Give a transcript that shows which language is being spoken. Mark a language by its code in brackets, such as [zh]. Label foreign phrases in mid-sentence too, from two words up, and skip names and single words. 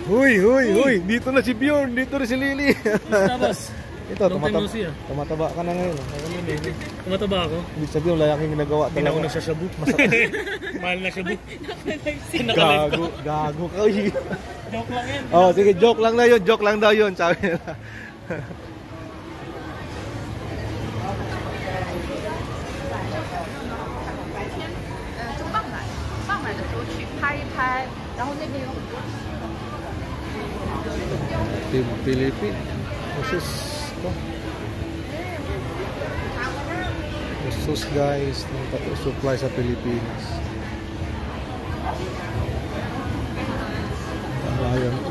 [tl] Dito na si Bjorn, dito na si Lily. Ito, tumataba ka na ngayon. Tumataba ako? Hindi sabihin, wala akong ginagawa talaga. Hindi ako nagsashabu. Mahal na shabu. Gago ka. Joke lang yan. Oh, sige, joke lang daw yun. Sabi nila. [zh] 拍一拍，然后那边有很多。 [tl] Team Philippines Sus guys, supply sa Pilipinas. Ayan.